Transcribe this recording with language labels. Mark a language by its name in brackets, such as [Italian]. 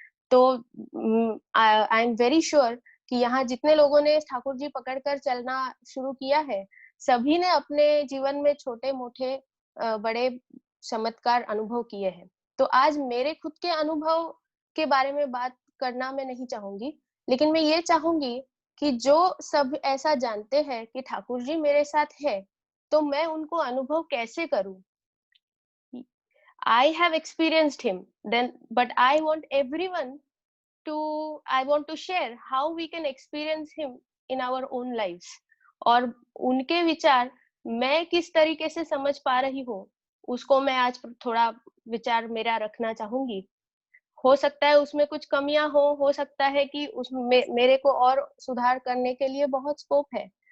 [Hindi] तो [English] I am very sure [Hindi] कि यहाँ जितने लोगों ने ठाकुर जी पकड़कर चलना शुरू किया है, सभी ने अपने जीवन में छोटे मोटे बड़े चमत्कार अनुभव किए हैं। तो आज मेरे खुद के अनुभव के बारे में बात करना मैं नहीं चाहूंगी, लेकिन मैं ये चाहूंगी कि जो सब ऐसा जानते हैं कि ठाकुर जी मेरे साथ है, तो मैं उनको अनुभव कैसे करूं। [English] I have experienced him, then, but I want everyone I want to share how we can experience him in our own lives. [Hindi] और उनके विचार मैं किस तरीके से समझ पा रही हूँ, उसको मैं आज थोड़ा विचार मेरा रखना चाहूंगी। हो सकता है उसमें कुछ कमियां हो सकता है कि उसमें मेरे को और सुधार करने के लिए बहुत स्कोप है।